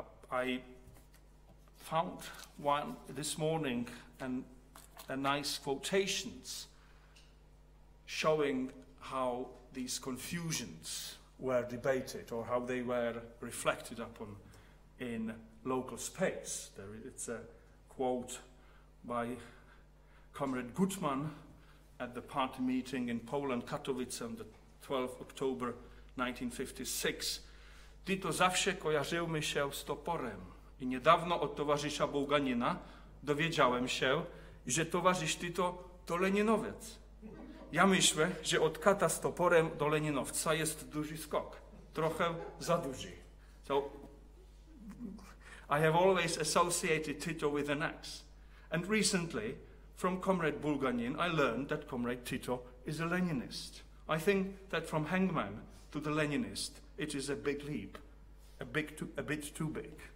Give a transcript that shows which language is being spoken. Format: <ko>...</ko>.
<en>I found one this morning, and a nice quotations showing how these confusions were debated or how they were reflected upon in local space. It's a quote by Comrade Gutmann at the party meeting in Poland, Katowice, on the 12th October 1956.</en> <pl>Tito zawsze kojarzył mi się z toporem i niedawno od towarzysza Bułganina dowiedziałem się, że towarzysz Tito to leninowiec. Ja myślę, że od kata z toporem do leninowca jest duży skok. Trochę za duży.</pl> <en>So, I have always associated Tito with an axe. And recently, from Comrade Bulganin, I learned that Comrade Tito is a Leninist. I think that from hangman to the Leninist, it is a big leap, a bit too big.</en>